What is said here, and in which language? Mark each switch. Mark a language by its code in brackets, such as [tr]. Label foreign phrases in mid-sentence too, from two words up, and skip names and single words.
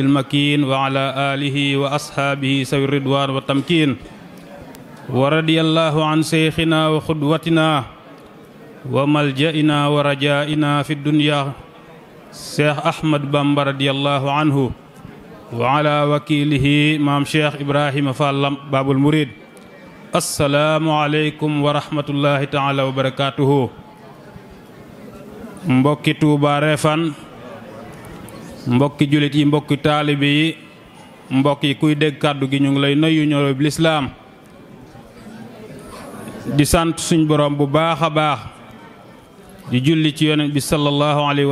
[ar] المكين وعلى آله وأصحابه سوي الرضوان والتمكين ورضي الله عن شيخنا وقدوتنا وملجئنا ورجائنا في الدنيا شيخ أحمد بامبا رضي الله عنه وعلى وكيله مام شيخ إبراهيم فال باب المريد السلام عليكم ورحمة الله تعالى وبركاته [wo] mbokki Touba Refane mbokki julit yi mbokki taalibe yi mbokki kuy dégg kàddu gi ñu ngi lay nuyu ñoo bi lislaam di sant suñ borom bu baax a baax di julli ci yonent bi [ar] صلى الله عليه